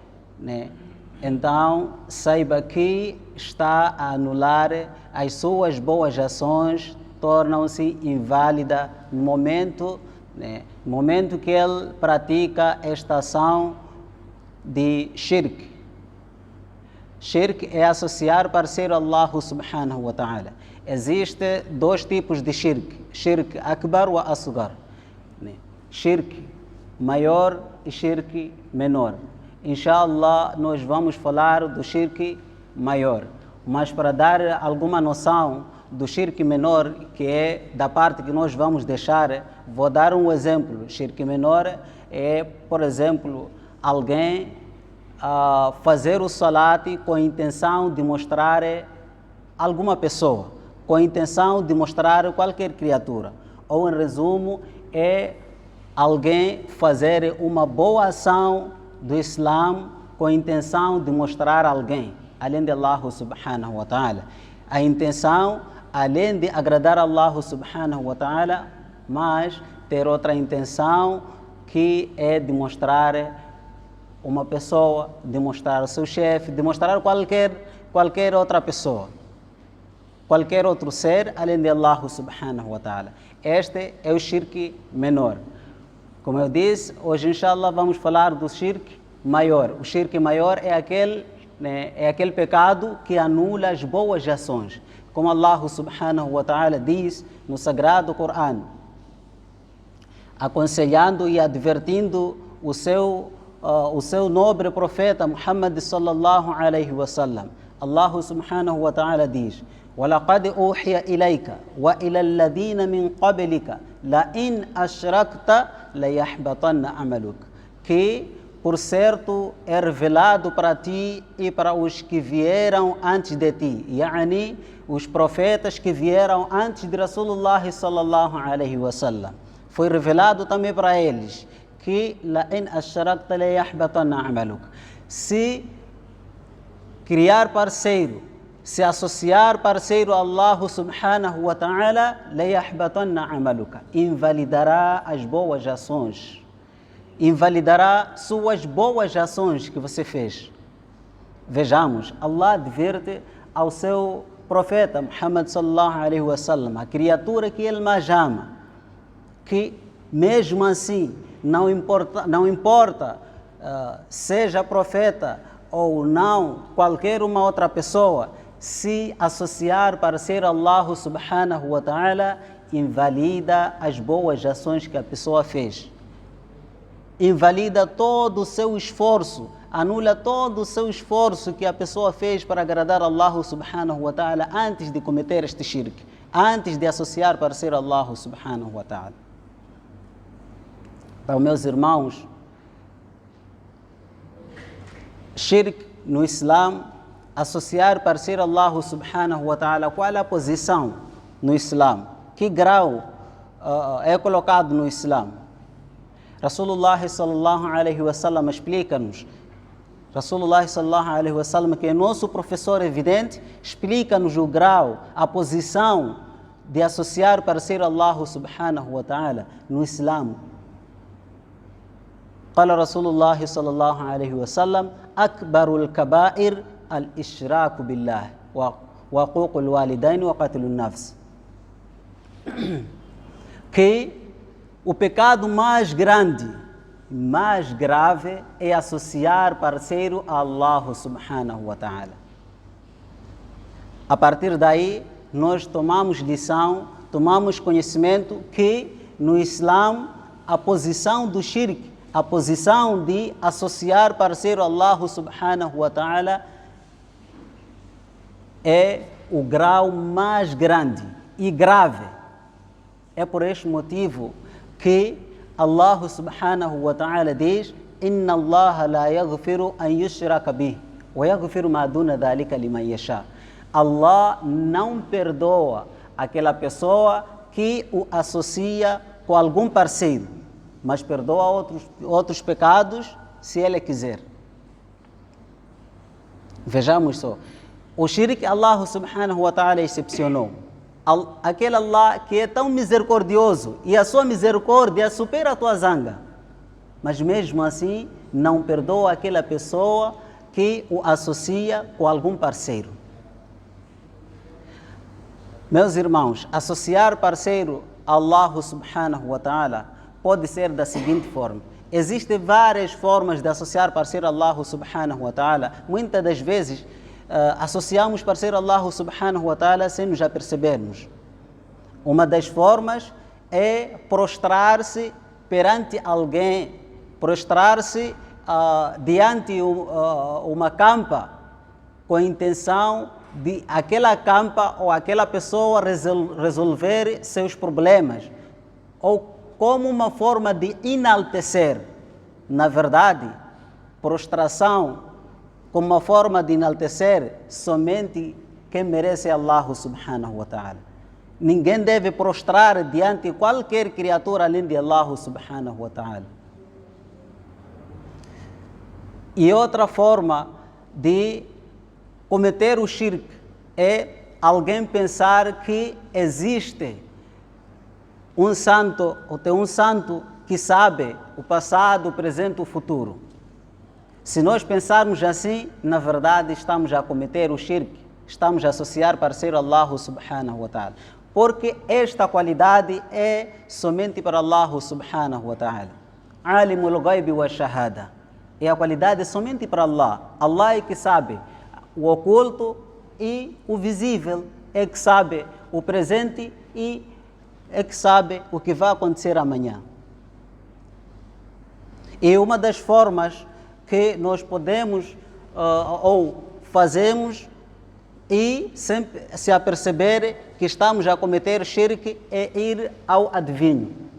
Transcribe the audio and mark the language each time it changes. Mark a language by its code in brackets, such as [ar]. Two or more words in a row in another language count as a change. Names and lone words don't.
[pt] então saiba que está a anular as suas boas ações, tornam-se inválidas no momento que ele pratica esta ação de shirk. Shirk é associar parceiro a Allah [ar] سبحانه وتعالى. [pt] Existem dois tipos de shirk: [ar] شرك أكبر وأصغر, [pt] shirk maior e shirk menor. Inshallah, nós vamos falar do shirk maior, mas para dar alguma noção do shirk menor, que é da parte que nós vamos deixar, vou dar um exemplo. Shirk menor é, por exemplo, alguém fazer o salat com a intenção de mostrar alguma pessoa, com a intenção de mostrar qualquer criatura. Ou, em resumo, é alguém fazer uma boa ação do Islã com a intenção de mostrar alguém, além de Allah [ar] سبحانه وتعالى. [pt] A intenção, além de agradar a Allah [ar] سبحانه وتعالى, [pt] mas ter outra intenção, que é de mostrar uma pessoa, de mostrar o seu chefe, de mostrar qualquer outra pessoa, qualquer outro ser, além de Allah [ar] سبحانه وتعالى. [pt] Este é o shirk menor. Como eu disse, hoje inshallah vamos falar do shirk maior. O shirk maior é aquele pecado que anula as boas ações. Como Allah [ar] سبحانه وتعالى [pt] diz no Sagrado Corão, aconselhando e advertindo o seu nobre profeta Muhammad [ar] صلى الله عليه وسلم. [pt] Allah [ar] سبحانه وتعالى [pt] diz: [ar] وَلَقَدْ أُوحِيَ إِلَيْكَ وَإِلَى الَّذِينَ مِنْ قَبْلِكَ لَإِنْ أَشْرَكْتَ لَيَحْبَطَنَّ عَمَلُكَ. [pt] Que, por certo, é revelado para ti e para os que vieram antes de ti, yani os profetas que vieram antes de [ar] رسول الله صلى الله عليه وسلم. [pt] Foi revelado também para eles que [ar] لَإِنْ أَشْرَكْتَ لَيَحْبَطَنَّ عَمَلُكَ. [pt] Se criar parceiro se associar parceiro a Allah [ar] سبحانه وتعالى, ليحبطن عملك, [pt] invalidará as boas ações, invalidará suas boas ações que você fez. Vejamos, Allah adverte ao seu profeta Muhammad [ar] صلى الله عليه وسلم, [pt] a criatura que ele mais ama, que mesmo assim, não importa seja profeta ou não, qualquer uma outra pessoa, se associar para ser Allah [ar] سبحانه وتعالى, [pt] invalida as boas ações que a pessoa fez. Invalida todo o seu esforço, anula todo o seu esforço que a pessoa fez para agradar Allah [ar] سبحانه وتعالى [pt] antes de cometer este shirk, antes de associar para ser Allah [ar] سبحانه وتعالى. [pt] Então, meus irmãos, shirk no Islã, associar para ser Allah [ar] سبحانه وتعالى, [pt] qual é a posição no Islã? Que grau é colocado no Islã? [ar] رسول الله صلى الله عليه وسلم [pt] explica-nos, [ar] رسول الله صلى الله عليه وسلم, [pt] que é nosso professor evidente, explica-nos o grau, a posição de associar para ser Allah [ar] سبحانه وتعالى [pt] no Islã. [ar] قال رسول الله صلى الله عليه وسلم أكبر الكبائر الإشراك بالله وعقوق الوالدين وقتل النفس. [pt] Que o pecado mais grande, mais grave, é associar parceiro a Allah [ar] سبحانه وتعالى. [pt] A partir daí, nós tomamos lição, tomamos conhecimento que no Islã a posição do shirk, a posição de associar parceiro a Allah [ar] سبحانه وتعالى [pt] é o grau mais grande e grave. É por este motivo que Allah [ar] سبحانه وتعالى [pt] diz: [ar] إن الله لا يغفر أن يشرك به ويغفر ما دون ذلك لمن يشاء. [pt] Allah não perdoa aquela pessoa que o associa com algum parceiro, mas perdoa outros pecados se ele quiser. Vejamos só. O shirk Allah [ar] سبحانه وتعالى [pt] excepcionou. Aquele Allah que é tão misericordioso e a sua misericórdia supera a tua zanga, mas mesmo assim não perdoa aquela pessoa que o associa com algum parceiro. Meus irmãos, associar parceiro a Allah [ar] سبحانه وتعالى [pt] pode ser da seguinte forma. Existem várias formas de associar parceiro a Allah [ar] سبحانه وتعالى. [pt] Muitas das vezes associamos parceiro a Allah [ar] سبحانه وتعالى [pt] sem nos apercebermos. Uma das formas é prostrar-se perante alguém, prostrar-se diante uma campa, com a intenção de aquela campa ou aquela pessoa resolver seus problemas, ou como uma forma de enaltecer. Na verdade, prostração como uma forma de enaltecer somente quem merece Allah [ar] سبحانه وتعالى. [pt] Ninguém deve prostrar diante de qualquer criatura além de Allah [ar] سبحانه وتعالى. [pt] E outra forma de cometer o shirk é alguém pensar que existe um santo, ou tem um santo que sabe o passado, o presente e o futuro. Se nós pensarmos assim, na verdade estamos a cometer o shirk, estamos a associar parceiro a Allah [ar] سبحانه وتعالى. [pt] Porque esta qualidade é somente para Allah [ar] سبحانه وتعالى. عالم الغيب والشهادة. [pt] É a qualidade somente para Allah. Allah é que sabe o oculto e o visível. É que sabe o presente e é que sabe o que vai acontecer amanhã. E uma das formas que nós podemos ou fazemos e sempre se aperceber que estamos a cometer shirk é ir ao adivinho.